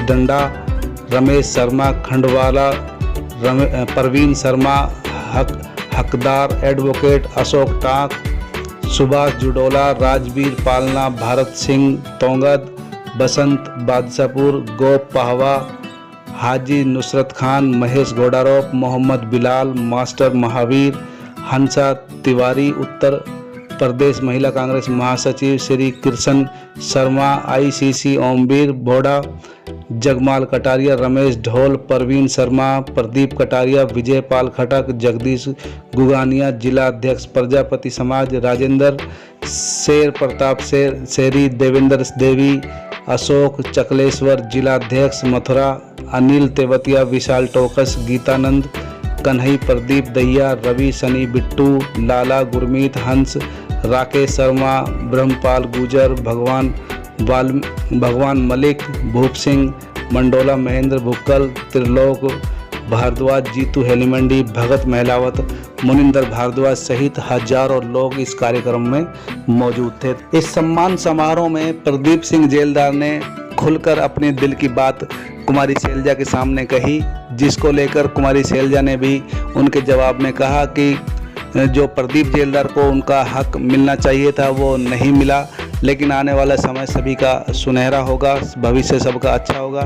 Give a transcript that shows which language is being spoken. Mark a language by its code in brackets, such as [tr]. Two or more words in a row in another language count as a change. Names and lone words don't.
[hi] डंडा, रमेश शर्मा खंडवाला, परवीन शर्मा हकदार एडवोकेट, अशोक टाक, सुभाष जुडोला, राजवीर पालना, भारत सिंह तोंगद, बसंत बादशाहपुर, गोप पाहवा, हाजी नुसरत खान, महेश घोडारोप, मोहम्मद बिलाल, मास्टर महावीर, हंसा तिवारी, उत्तर प्रदेश महिला कांग्रेस महासचिव श्री कृष्ण शर्मा, आईसीसी ओमवीर बोड़ा, जगमाल कटारिया, रमेश ढोल, परवीन शर्मा, प्रदीप कटारिया, विजय पाल खटक, जगदीश गुगानिया, जिला अध्यक्ष प्रजापति समाज, राजेंद्र शेर प्रताप शेरी, देवेंद्र देवी, अशोक चकलेश्वर, जिला अध्यक्ष मथुरा, अनिल तेवतिया, विशाल टोकस, गीतानंद कन्हई, प्रदीप दहिया, रवि सनी बिट्टू, लाला गुरमीत, हंस, राकेश शर्मा, ब्रह्मपाल गुजर, भगवान मलिक, भूप सिंह मंडोला, महेंद्र भुक्कल, त्रिलोक भारद्वाज, जीतू हेलीमंडी, भगत महलावत, मुनिंदर भारद्वाज सहित हजारों लोग इस कार्यक्रम में मौजूद थे। इस सम्मान समारोह में प्रदीप सिंह जेलदार ने खुलकर अपने दिल की बात कुमारी शैलजा के सामने कही, जिसको लेकर कुमारी शैलजा ने भी उनके जवाब में कहा कि जो प्रदीप जेलदार को उनका हक मिलना चाहिए था वो नहीं मिला, लेकिन आने वाला समय सभी का सुनहरा होगा, भविष्य सबका अच्छा होगा।